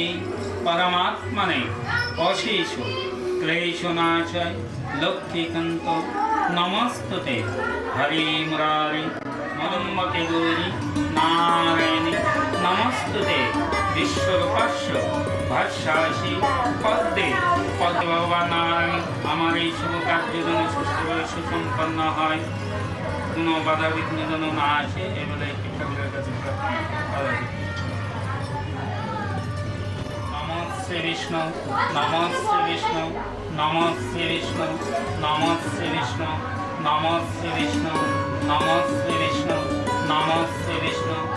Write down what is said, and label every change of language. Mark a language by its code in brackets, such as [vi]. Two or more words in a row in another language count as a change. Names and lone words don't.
[sa] परमात्मने अशेष क्लेशनाशय लक्ष्मीकान्त नमस्तुते हरे मुरारे मदम्बके गौरी नारायणी नमस्तुते विश्वरूपस्य भाष्यासि पद्मे पद्मे भगवान नारायण [bn] আমার এই শুভ কার্য যেন সুষ্ঠুভাবে সুসম্পন্ন হয়, কোনো বাধা বিঘ্ন যেন না আসে, এই বলে একটি ঠাকুরের কাছে প্রার্থনা করা যায়। [sa] নমঃ শ্রী বিষ্ণু নমঃ শ্রী বিষ্ণু নমঃ শ্রী বিষ্ণু নমঃ শ্রী বিষ্ণু নমঃ শ্রী বিষ্ণু নমঃ শ্রী বিষ্ণু নমঃ শ্রী বিষ্ণু।